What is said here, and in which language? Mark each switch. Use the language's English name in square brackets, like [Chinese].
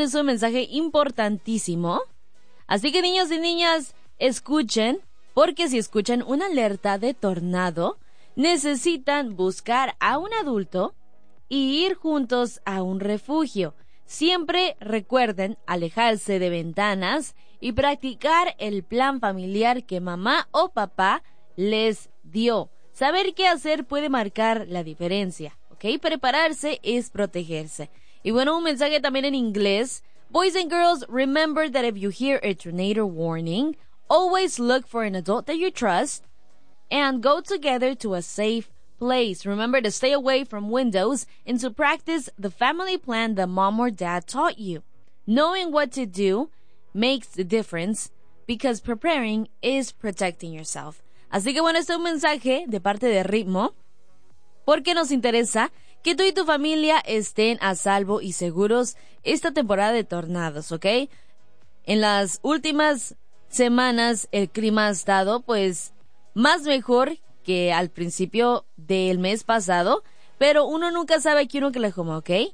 [Spanish] Es un mensaje importantísimo, así que niños y niñas, escuchen, porque si escuchan una alerta de tornado, necesitan buscar a un adulto y ir juntos a un refugio. Siempre recuerden alejarse de ventanas y practicar el plan familiar que mamá o papá les dio. Saber qué hacer puede marcar la diferencia, ¿ok? Prepararse es protegerse. Y bueno, un mensaje también en inglés. [English] Boys and girls, remember that if you hear a tornado warning, always look for an adult that you trust and go together to a safe place. Remember to stay away from windows and to practice the family plan that mom or dad taught you. Knowing what to do makes the difference because preparing is protecting yourself. [Spanish] Así que bueno, este es un mensaje de parte de Ritmo, porque nos interesa que tú y tu familia estén a salvo y seguros esta temporada de tornados, ¿ok? En las últimas semanas el clima ha estado pues más mejor que al principio del mes pasado, pero uno nunca sabe aquí en Oklahoma, ¿ok?